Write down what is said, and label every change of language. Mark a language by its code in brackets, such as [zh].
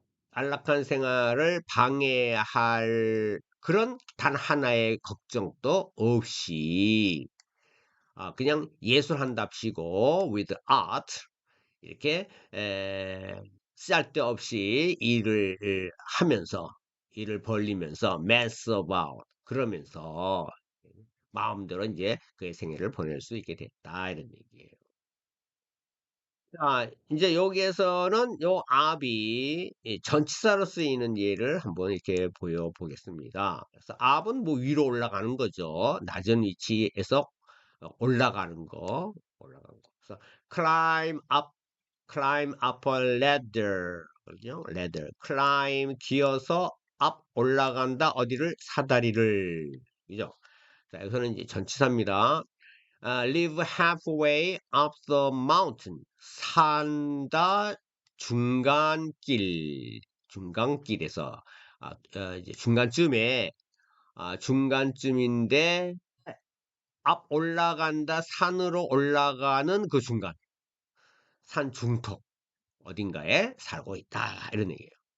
[ko] 안락한 생활을 방해할 그런 단 하나의 걱정도 없이 그냥 예술한답시고 [en] with art [ko] 이렇게 쓸데없이 일을 하면서 일을 벌리면서 [en] mess about [ko] 그러면서 마음대로 이제 그의 생애를 보낼 수 있게 됐다 이런 얘기예요. 자, 이제 여기에서는 요 up이 이 전치사로 쓰이는 예를 한번 이렇게 보여보겠습니다. 그래서 up은 뭐 위로 올라가는 거죠. 낮은 위치에서 올라가는 거, 올라가는 거. 그래서 [en] climb up a ladder. [ko] 그죠? ladder. climb 기어서 up 올라간다. 어디를? 사다리를. 그죠? 자, 여기서는 이제 전치사입니다. [en] live halfway up the mountain. [ko] 산다 중간길에서 이제 중간쯤에 중간쯤인데 앞 올라간다 산으로 올라가는 그 중간 산 중턱 어딘가에 살고 있다 이런 얘기예요.